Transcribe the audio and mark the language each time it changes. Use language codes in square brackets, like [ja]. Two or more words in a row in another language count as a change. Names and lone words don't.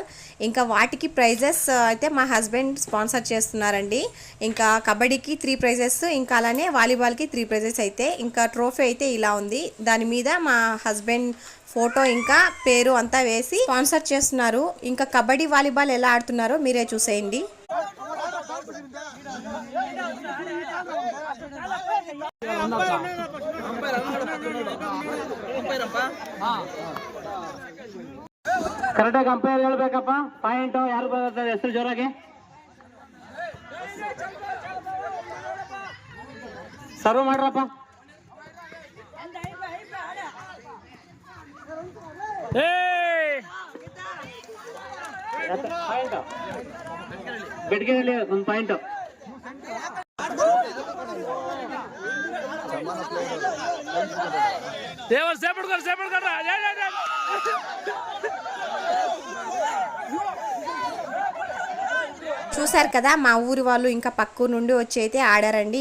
[te] ఇంకా వాటికి ప్రైజెస్ అయితే మా హస్బెండ్ స్పాన్సర్ చేస్తున్నారండి. ఇంకా కబడ్డీకి 3 ప్రైజెస్, ఇంకా అలానే వాలీబాల్కి 3 ప్రైజెస్. అయితే ఇంకా ట్రోఫీ అయితే ఇలా ఉంది. దాని మీద మా హస్బెండ్ ఫోటో ఇంకా పేరు అంతా వేసి స్పాన్సర్ చేస్తున్నారు. ఇంకా కబడ్డీ వాలీబాల్ ఎలా ఆడుతున్నారో మీరే చూసేయండి. [kn] ಕರೆಕ್ಟಾಗಿ ಅಂಪೈರ್ ಹೇಳ್ಬೇಕಪ್ಪ. ಪಾಯಿಂಟ್ ಯಾರು ಬರ್ತದೆ ಹೆಸರು ಜೋರಾಗಿ ಸರ್ವ್ ಮಾಡ್ರಪ್ಪ. ಬೆಡ್ಗೆಯಲ್ಲಿ ಒಂದು ಪಾಯಿಂಟ್. [te] చూసారు కదా, మా ఊరి వాళ్ళు ఇంకా పక్క నుండి వచ్చి అయితే ఆడారండి.